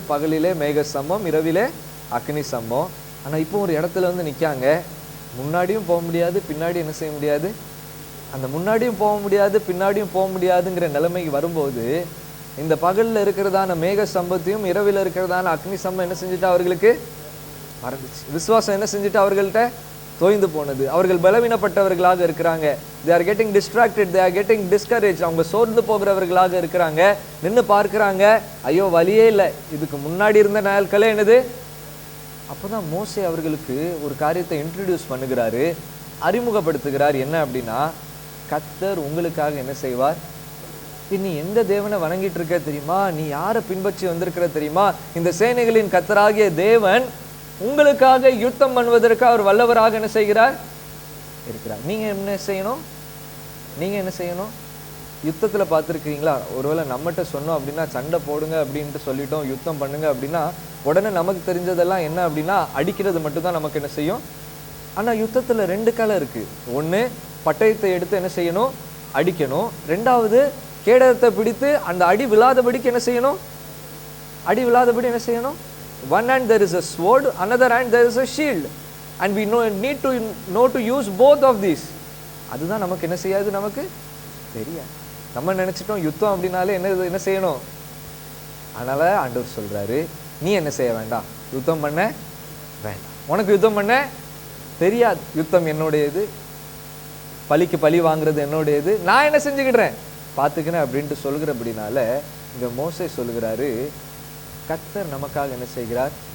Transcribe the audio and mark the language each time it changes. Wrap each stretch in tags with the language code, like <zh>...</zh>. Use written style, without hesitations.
<ta>பகலிலே மேக சமம், இரவிலே அக்னி சமம். ஆனா இப்போ ஒரு இடத்துல வந்து நிக்காங்க, முன்னாடியும் போக முடியாது, பின்னாடி என்ன செய்ய முடியாது, அந்த முன்னாடியும் போக முடியாது பின்னாடியும் போக முடியாதுங்கிற நிலைமைக்கு வரும்போது இந்த பகல்ல இருக்கிறதான மேக சம்பத்தையும் இரவில் இருக்கிறதான அக்னி சம்பம் என்ன செஞ்சுட்டு அவர்களுக்கு மறந்துச்சு. விசுவாசம் என்ன செஞ்சுட்டு அவர்கள்ட்ட தோய்ந்து போனது. அவர்கள் பலவீனப்பட்டவர்களாக இருக்கிறாங்க.</ta> <en>they are getting distracted, they are getting discouraged.</en> <ta>அவங்க சோர்ந்து போகிறவர்களாக இருக்கிறாங்க. நின்று பார்க்கிறாங்க, ஐயோ வழியே இல்லை, இதுக்கு முன்னாடி இருந்த நாட்களே என்னது. அப்போதான் மோசே அவர்களுக்கு ஒரு காரியத்தை இன்ட்ரடியூஸ் பண்ணுகிறாரு, அறிமுகப்படுத்துகிறார். என்ன அப்படின்னா, கர்த்தர் உங்களுக்காக என்ன செய்வார், நீ எந்த தேவனை வணங்கிட்டு இருக்க தெரியுமா, நீ யாரை பின்பற்றி வந்திருக்கிற தெரியுமா, இந்த சேனைகளின் கர்த்தராகிய தேவன் உங்களுக்காக யுத்தம் பண்ணுவதற்கு அவர் வல்லவராக என்ன செய்கிறார் இருக்கிறார். நீங்க என்ன செய்யணும், நீங்க என்ன செய்யணும், யுத்தத்துல பார்த்துருக்கீங்களா? ஒருவேளை நம்மகிட்ட சொன்னோம் அப்படின்னா சண்டை போடுங்க அப்படின்ட்டு சொல்லிட்டோம், யுத்தம் பண்ணுங்க அப்படின்னா உடனே நமக்கு தெரிஞ்சதெல்லாம் என்ன அப்படின்னா அடிக்கிறது மட்டும்தான் நமக்கு என்ன செய்யும். ஆனா யுத்தத்துல ரெண்டு காலம் இருக்கு. ஒண்ணு பட்டயத்தை எடுத்து என்ன செய்யணும், அடிக்கணும். ரெண்டாவது கேடகத்தை பிடித்து அந்த அடி விழாதபடிக்கு என்ன செய்யணும், அடி விழாதபடி என்ன செய்யணும்.</ta> <en>One hand there is a sword, another hand there is a shield, and we need to know to use both of these.</en> <ta>அதுதான் நமக்கு என்ன செய்யாது, நமக்கு தெரியாது. நம்ம நினைச்சிட்டோம் யுத்தம் அப்படின்னாலே என்ன செய்யணும். அதனால ஆண்டவர் சொல்றாரு, நீ என்ன செய்ய வேண்டாம், யுத்தம் பண்ண வேண்டாம், உனக்கு யுத்தம் பண்ண தெரியாது, யுத்தம் என்னுடையது, பலிக்கு பழி வாங்குறது என்னுடையது, நான் என்ன செஞ்சுக்கிடுறேன் பார்த்துக்கிறேன் அப்படின்ட்டு சொல்கிறபடினால இங்க மோசே சொல்லுகிறாரு, கர்த்தர் நமக்காக என்ன செய்கிறார்.</ta>